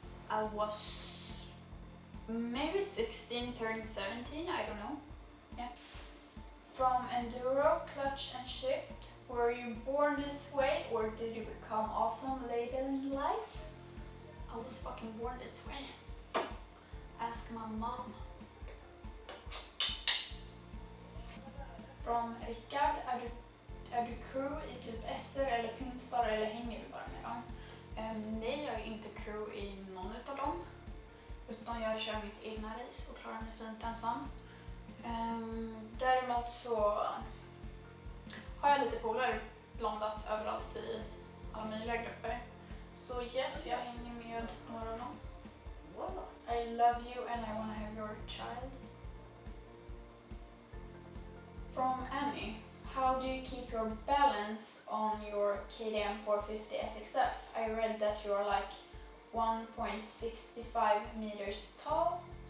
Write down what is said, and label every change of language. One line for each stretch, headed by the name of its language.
English: I was maybe 16, turned 17, I don't know. Yeah. From enduro, clutch and shift, were you born this way or did you become awesome later in life? I was fucking born this way. Ask my mom. From Rickard,
Swedish: är du crew i typ Ester eller Pimpstar eller hänger du bara med dem? Nej, jag är inte crew i någon utav dem. Utan jag kör mitt egna race och klarar mig fint ensam. Däremot så har jag lite polare blandat överallt i alla möjliga grupper. Så yes, jag hänger med några av dem.
English: I love you and I wanna have your child. From Annie, how do you keep your balance on your KTM 450 SXF? I read that you are like 1.65 meters tall.